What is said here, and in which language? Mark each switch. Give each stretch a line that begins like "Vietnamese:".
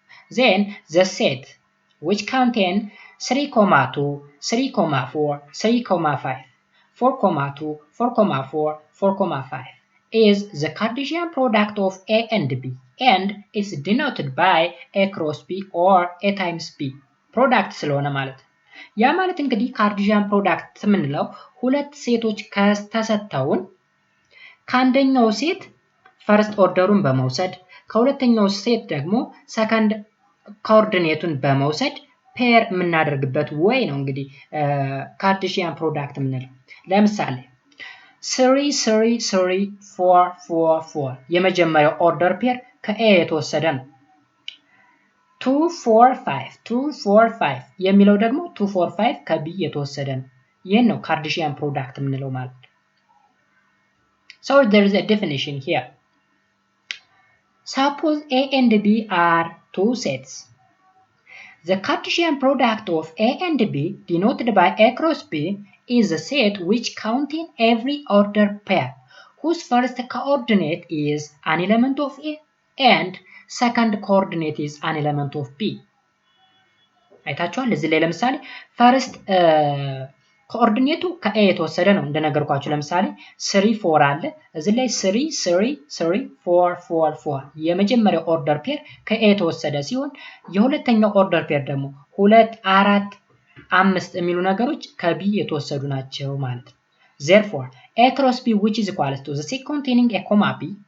English: Then the set which contains 3, 2, 3, 4, 3, 5, 4, 2, 4, 4, 4, 5 is the Cartesian product of A and B and is denoted by A cross B or A times B.
Amharic: Product ስለሆነ ማለት ያ ማለት እንግዲህ Cartesian product ምንለው ሁለት ሴቶች ከተሰጠውን ከአንደኛው ሴት ፈርስት ኦርደሩን በመውሰድ ከሁለተኛው ሴት ደግሞ ሰከንድ ኮኦርዲኔቱን በመውሰድ ፔር የምናደርግበት ወይ ነው እንግዲህ Cartesian product ምንለው ለምሳሌ 3 3 3 4 4 4 የመጀመሪያው ኦርደር ፔር ከA የተወሰደ ነው
English: 2 4 5 2 4 5
Amharic: የሚለው ደግሞ 2 4 5 ከB የተወሰደ ነው ይሄን ነው Cartesian product ምንለው ማለት
English: So there is a definition here Suppose A and B are two sets. The Cartesian product of A and B, denoted by A cross B, is a set which contains every ordered pair, whose first coordinate is an element of A and second coordinate is an element of B.
Amharic: አይታችኋል እዚህ ላይ ለምሳሌ ፈርስት ኮኦርዲኔቱ ከA የተወሰደ ነው እንደነገርኳችሁ ለምሳሌ 3 4 አለ እዚህ ላይ 3 3 3 4 4 4 የመጀመሪያው ኦርደር ፔር ከA የተወሰደ ሲሆን የሁለተኛው ኦርደር ፔር ደግሞ 2 4 5 የሚሉ ነገሮች ከB የተወሰዱ ናቸው ማለት ነው
English: therefore A cross B which is equal to the set containing A comma B